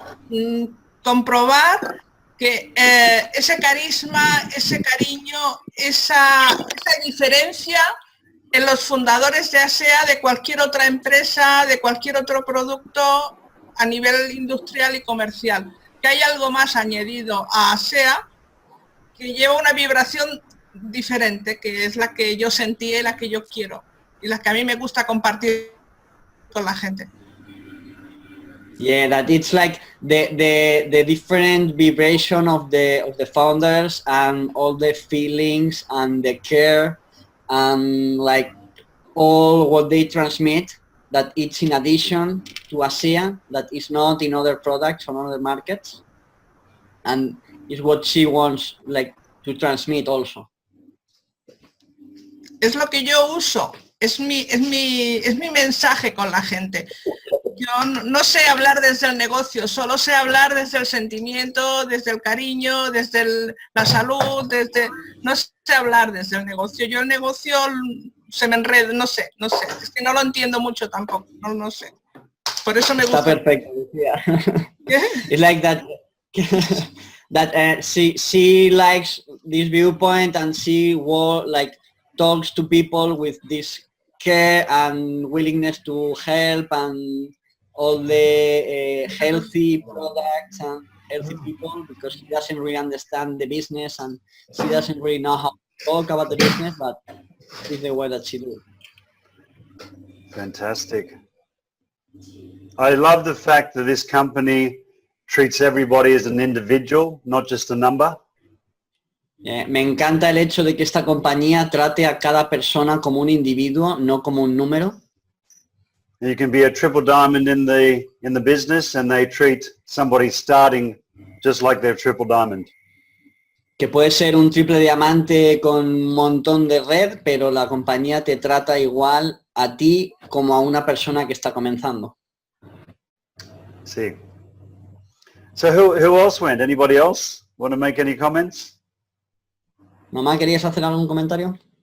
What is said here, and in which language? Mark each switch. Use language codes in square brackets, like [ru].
[es] mm, comprobar que ese carisma, ese cariño, esa diferencia en los fundadores de ASEA, de cualquier otra empresa, de cualquier otro producto a nivel industrial y comercial. Que hay algo más añadido a ASEA que lleva una vibración diferente, que es la que yo sentí y la que yo quiero, y la que a mí me gusta compartir con la gente. [en] Yeah, that it's like the different vibration of the founders and all the feelings and the care and like all what they transmit, that it's in addition to ASEA, that is not in other products or other markets, and is what she wants like to transmit also. [es] Es lo que yo uso, es mi mensaje con la gente. Yo no sé hablar desde el negocio, solo sé hablar desde el sentimiento, desde el cariño, desde la salud, no sé hablar desde el negocio. Yo el negocio se me enreda, no sé, es que no lo entiendo mucho tampoco, no sé. Por eso me gusta. Está perfecto, yeah. [en] It's like that, that she likes this viewpoint and she talks to people with this care and willingness to help and all the healthy products and healthy people, because she doesn't really understand the business and she doesn't really know how to talk about the business, but it's the way that she do it. Fantastic. I love the fact that this company treats everybody as an individual, not just a number. [es] Me encanta el hecho de que esta compañía trate a cada persona como un individuo, no como un número. [en] You can be a triple diamond in the business and they treat somebody starting just like they're triple diamond. [es] Que puede ser un triple diamante con un montón de red, pero la compañía te trata igual a ti como a una persona que está comenzando. [en] Sí. So who else went? Anybody else want to make any comments? [es] Mamá, ¿querías hacer algún comentario?